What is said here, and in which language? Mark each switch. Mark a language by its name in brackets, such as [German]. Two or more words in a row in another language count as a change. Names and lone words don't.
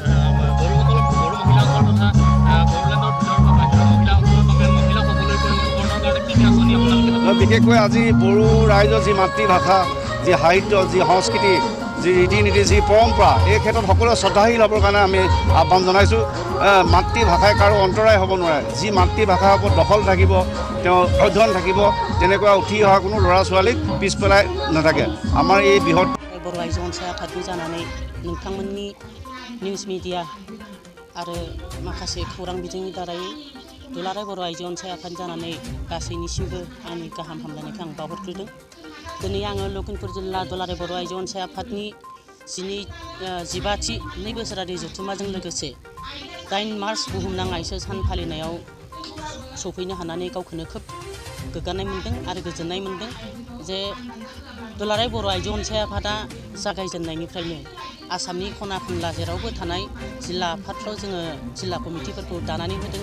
[Assamese] বিশেষকৈ আজি বড়ো ৰাইজৰ যি মাতৃভাষা, যি সাহিত্য, যি সংস্কৃতি, যি ৰীতি নীতি, যি পৰম্পৰা, এই ক্ষেত্ৰত সকলোৱে শ্ৰদ্ধাশীল হ'বৰ কাৰণে আমি আহ্বান জনাইছোঁ। মাতৃভাষাই কাৰো অন্তৰায় হ'ব নোৱাৰে। যি মাতৃভাষাৰ ওপৰত দখল থাকিব, তেওঁ অধ্যয়ন থাকিব, তেনেকুৱা উঠি অহা কোনো ল'ৰা ছোৱালীক পিছ পেলাই নাথাকে। আমাৰ এই বৃহৎ [Bodo] बर' आइजो अनसाय आफादनि जानानै नोंथांमोननि [English] news media [Bodo] आरो माखासे खौरां बिजोंनि दारै दुलाराय बर' आइजो अनसाय आफाद जानानै गासैनिसिमबो आंनि गाहाम हामलायनायखौ आं बावहरग्रोदों। दिनै आङो लखिमपुर जिल्ला दुलाराय बर' आइजो अनसाय आफादनि 12थि 2 बोसोरारि जथुम्माजों लोगोसे 8 मार्च बुहुमनां आइजो सान फालिनायाव सफैनो हानानै गावखौनो खोब गोग्गानाय मोन्दों आरो गोजोननाय मोन्दों जे दुलाराय बर' आइजो अनसाय आफादा जागायजेननायनिफ्रायनो आसामनि खना खनला जेरावबो थानाय जिल्ला आफादफ्राव जोङो जिल्ला कमिटिफोरखौ दानानै होदों।